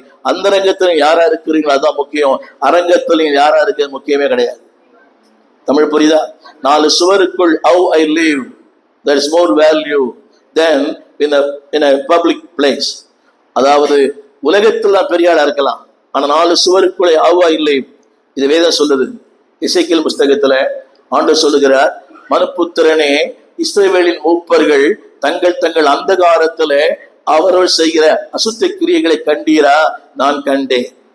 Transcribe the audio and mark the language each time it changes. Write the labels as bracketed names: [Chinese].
[Tamil] அந்தரங்கத்தில் யாரா இருக்கிறீங்களோ அதுதான் முக்கியம். அரங்கத்தில் யாரா இருக்கிறது முக்கியமே கிடையாது. தமிழ் புரியுதா? [English] 4 சுவருக்குள் how I live, there is more value than in a public place. [Tamil] அதாவது உலகத்தில் நான் பெரிய ஆளா இருக்கலாம், ஆனா 4 சுவருக்குள்ளே [English] how I live, [Tamil] இது வேதம் சொல்லுது. எசேக்கியேல் புஸ்தகத்துல ஆண்டவர் சொல்லுகிறார், மனுப்புத்திரனே, இஸ்ரவேலின் மூப்பர்கள் தங்கள் தங்கள் அந்தகாரத்துல அவர்கள் செய்கிற அசுத்த கிரியைகளை கண்டீரா? நான் கண்டேன்.